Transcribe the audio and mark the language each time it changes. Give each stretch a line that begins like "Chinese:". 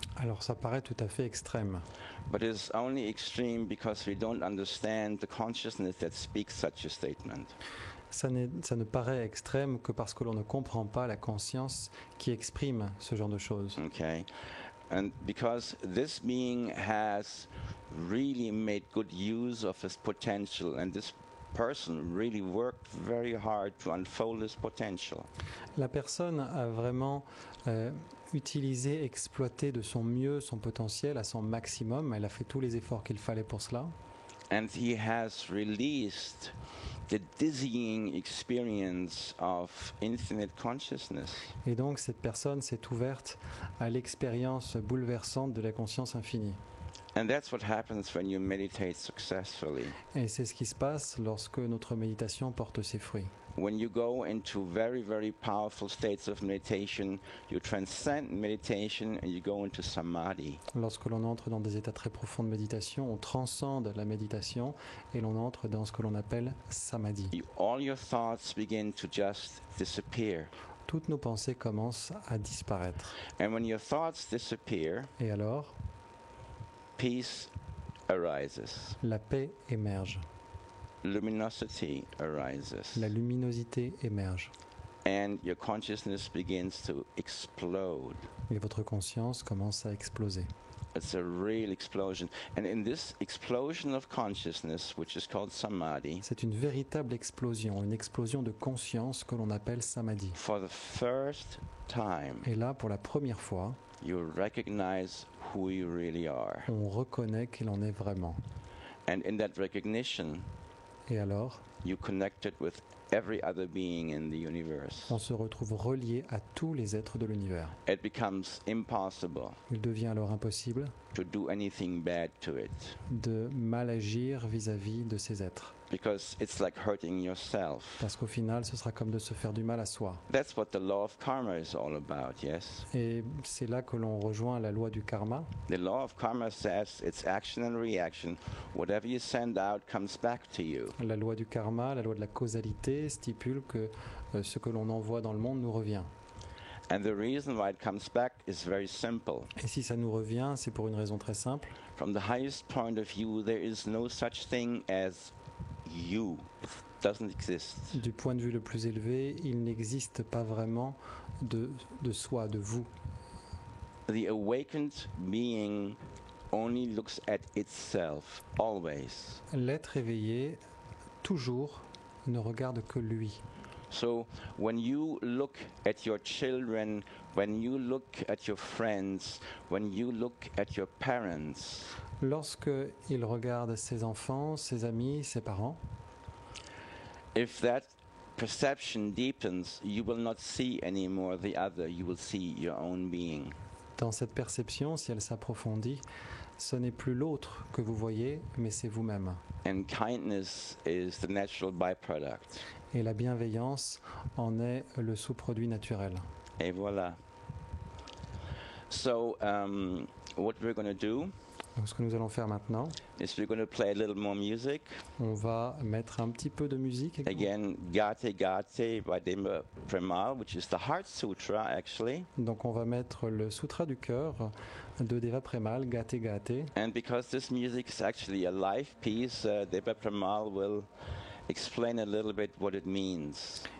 French: Alors ça paraît tout à fait extrême.
English: But it's only extreme because we don't understand the consciousness that speaks such a statement.
French: Ça ne paraît extrême que parce que l'on ne comprend pas la conscience qui exprime ce genre de choses.
English: Okay, and because this being has really made good use of his potential, and this person really worked very hard to unfold his potential.
French: La personne a vraiment utilisé, exploité de son mieux son potentiel à son maximum. Elle a fait tous les efforts qu'il fallait pour cela.
English: And he has released the dizzying experience of infinite consciousness.
French: Et donc cette personne s'est ouverte à l'expérience bouleversante de la conscience infinie.
English: And that's what happens when you meditate successfully.
French: Et c'est ce qui se passe lorsque notre méditation porte ses fruits.
English: When you go into very, very powerful states of meditation, you transcend meditation and you go into samadhi.
French: Lorsque l'on entre dans des états très profonds de méditation, on transcende la méditation et l'on entre dans ce que l'on appelle samadhi.
English: All your thoughts begin to just disappear.
French: Toutes nos pensées commencent à disparaître.
English: And when your thoughts disappear,
French: Et alors,
English: peace arises.
French: la paix émerge,
English: Luminosity arises.
French: la luminosité émerge
English: And your consciousness begins to explode.
French: et votre conscience commence à exploser.
English: It's a real explosion. And in this explosion of consciousness, which is called samadhi,
French: C'est une véritable explosion, une explosion de conscience que l'on appelle samadhi.
English: for the first time,
French: Et là, pour la première fois,
English: you recognize who you really are.
French: on reconnaît qu'il en est vraiment.
English: And in that recognition,
French: Et alors,
English: you connected with every other being in the universe.
French: on se retrouve relié à tous les êtres de l'univers.
English: It becomes impossible
French: Il devient alors impossible
English: to do anything bad to it
French: de mal agir vis-à-vis de ces êtres.
English: because it's like hurting yourself.
French: Parce qu'au final, ce sera comme de se faire du mal à soi.
English: That's what the law of karma is all about, yes?
French: Et c'est là que l'on rejoint la loi du karma.
English: The law of karma says it's action and reaction. Whatever you send out comes back to you.
French: La loi du karma, la loi de la causalité, stipule que ce que l'on envoie dans le monde nous revient.
English: And the reason why it comes back is very simple.
French: Et si ça nous revient, c'est pour une raison très simple.
English: From the highest point of view, there is no such thing as you. It doesn't exist.
French: Du point de vue le plus élevé, il n'existe pas vraiment de soi, de vous.
English: The awakened being only looks at itself, always.
French: L'être éveillé, toujours, ne regarde que lui.
English: So when you look at your children, when you look at your friends, when you look at your parents,
French: Lorsque il regarde ses enfants, ses amis, ses parents,
English: if that perception deepens, you will not see anymore the other, you will see your own being.
French: dans cette perception, si elle s'approfondit, ce n'est plus l'autre que vous voyez, mais c'est vous-même.
English: And kindness is the natural byproduct.
French: Et la bienveillance en est le sous-produit naturel. Et voilà.
English: So what we're going to do
French: Donc, ce que nous allons faire maintenant,
English: is we're going to play a little more music.
French: on va mettre un petit peu de musique.
English: Again, Gate Gate by Deva Premal, which is the Heart Sutra actually.
French: Donc on va mettre le Sutra du cœur de Deva Premal, Gate Gate.
English: And because this music is actually a live piece, Deva Premal will explain a little bit what it means.